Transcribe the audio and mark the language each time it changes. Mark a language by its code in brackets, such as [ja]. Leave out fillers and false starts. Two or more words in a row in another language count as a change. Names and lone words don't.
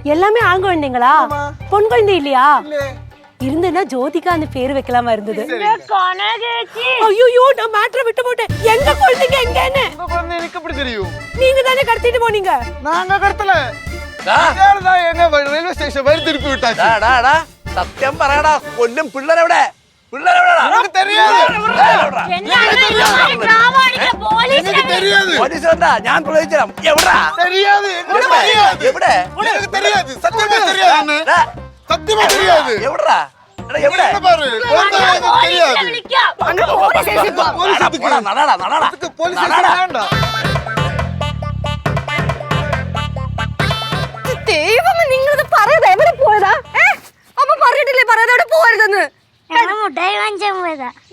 [ta] எல்லாமே ஆண் குழந்தைங்களா? பொன் குழந்தை இல்லையா? இருந்தனா ஜோதிகா அந்த பேர் வைக்கலாமா இருந்தது. ஐயோ நான் மேட்டரை விட்டு போட்டேன். எங்க குழந்தைங்க எங்கன்னு எனக்கு எப்படி தெரியும்? நீங்க தானே கடத்திட்டு போனீங்க. நாங்க கடத்தல. எங்க ரயில்வே ஸ்டேஷன் வரை திருப்பி விட்டாச்சு. [ml] സത്യം പറയടാ. കൊല്ലും പിള്ളേരെവിടെ? പിള്ളേരെവിടെ? പോലീസ് വന്നാ ഞാൻ പ്രവചിച്ചരാം. എവിടാ? എവിടെ? [ta] சத்தியமா தெரியாது. எவடா எவடா [ml] ദൈവമേ നിങ്ങളിത് പറയാതെ എവിടെ പോയതാ? അമ്മ പറഞ്ഞിട്ടില്ലേ പറയാതെ എവിടെ പോകരുതെന്ന്? മുട്ടായി വാങ്ങിച്ചാൻ പോയതാ.